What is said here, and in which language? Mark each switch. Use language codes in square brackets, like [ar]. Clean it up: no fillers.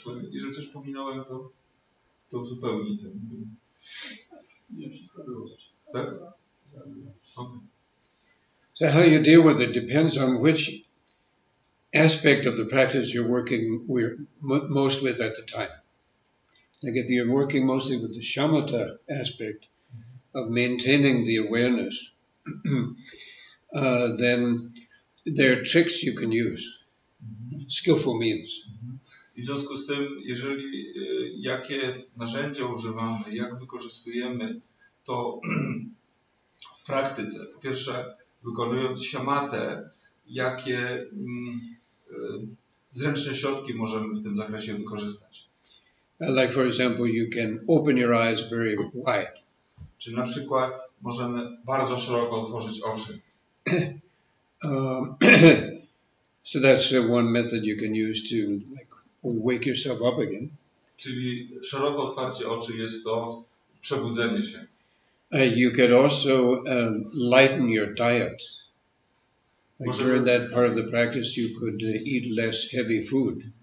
[pl] Jeżeli coś pominąłem, to uzupełnij ten. Nie, wszystko było. Tak? Okay. [en] So how you deal with it depends on which aspect of the practice you're working most with at the time. Like if you're working mostly with the shamatha aspect of maintaining the awareness, then there are tricks you can use, skillful means. [pl] I w związku z tym, jeżeli jakie narzędzia używamy, jak wykorzystujemy to w praktyce, po pierwsze wykonując shamatę, jakie zręczne środki możemy w tym zakresie wykorzystać. [en] Like for example, you can open your eyes very wide. [pl] Czyli na przykład możemy bardzo szeroko otworzyć oczy. [en] So that's one method you can use to wake yourself up again. [pl] Czyli szeroko otwarcie oczy jest to przebudzenie się. [en] You could also lighten your diet. Like during that part of the practice, you could eat less heavy food.